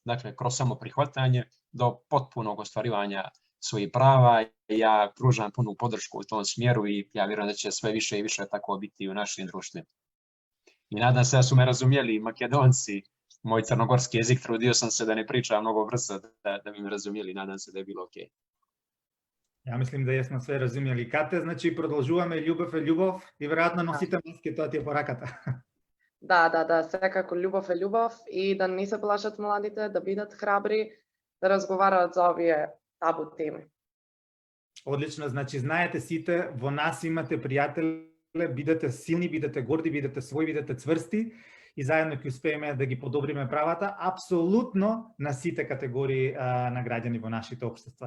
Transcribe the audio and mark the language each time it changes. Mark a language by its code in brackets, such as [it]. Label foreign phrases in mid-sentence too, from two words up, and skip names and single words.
[sr] Dakle, kroz samo prihvatanje do potpunog ostvarivanja svojih prava, ja pružam punu podršku u tom smjeru i ja vjerujem da će sve više i više tako biti u našim društvima. I nadam se da su me razumjeli Makedonci, moj crnogorski jezik, trudio sam se da ne pričam mnogo brzo, da bi me razumjeli, nadam se da je bilo okej. Ja mislim da jesmo sve razumjeli. [mk] Кате, значи продолжуваме љубов е љубов и веројатно носите маски, тоа ти е пораката. Да, секако љубов е љубов и да не се плашат младите, да бидат храбри, да разговараат за овие табу теми. Одлично, значи знаете сите, во нас имате пријатели, бидете силни, бидете горди, бидете своји, бидете цврсти и заедно ќе успееме да ги подобриме правата апсолутно на сите категории на граѓани во нашите општества.